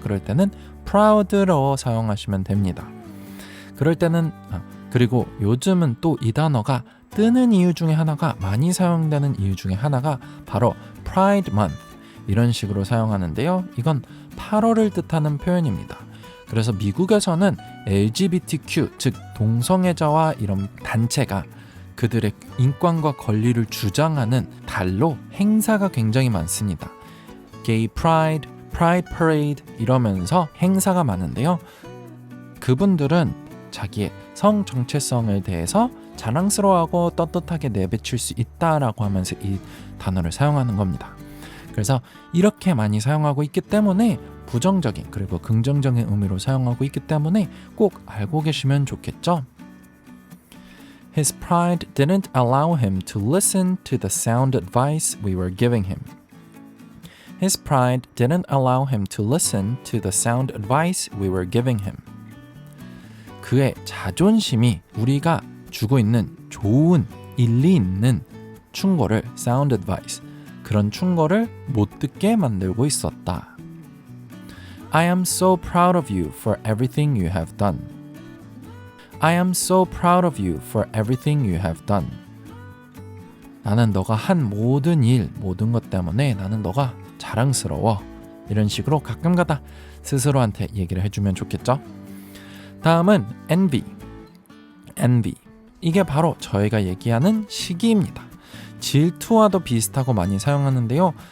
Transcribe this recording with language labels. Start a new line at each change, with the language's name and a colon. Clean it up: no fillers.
Korean: 그럴 때는 proud로 사용하시면 됩니다. 그럴 때는 그리고 요즘은 또 이 단어가 뜨는 이유 중에 하나가 많이 사용되는 이유 중에 하나가 바로 Pride Month 이런 식으로 사용하는데요. 이건 8월을 뜻하는 표현입니다. 그래서 미국에서는 LGBTQ 즉 동성애자와 이런 단체가 그들의 인권과 권리를 주장하는 달로 행사가 굉장히 많습니다.
English: Gay Pride, Pride Parade
Korean: 이러면서 행사가 많은데요. 그분들은 자기의 성 정체성에 대해서 자랑스러워하고 떳떳하게 내비칠 수 있다라고 하면서 이 단어를 사용하는 겁니다. 그래서 이렇게 많이 사용하고 있기 때문에 부정적인 그리고 긍정적인 의미로 사용하고 있기 때문에 꼭 알고 계시면 좋겠죠.
English: His pride didn't allow him to listen to the sound advice we were giving him. His pride didn't allow him to listen to the sound advice we were giving him.
Korean: 그의 자존심이 우리가 주고 있는 좋은 일리 있는 충고를
English: sound advice
Korean: 그런 충고를 못 듣게 만들고 있었다.
English: I am so proud of you for everything you have done. I am so proud of you for everything you have done.
Korean: 나는 너가 한 모든 일, 모든 것 때문에 나는 너가 자랑스러워. 이런 식으로 가끔가다 스스로한테 얘기를 해주면 좋겠죠? 다음은 envy. 이게 바로 저희가 얘기하는 시기입니다. 질투와도 비슷하고 많이 사용하는데요.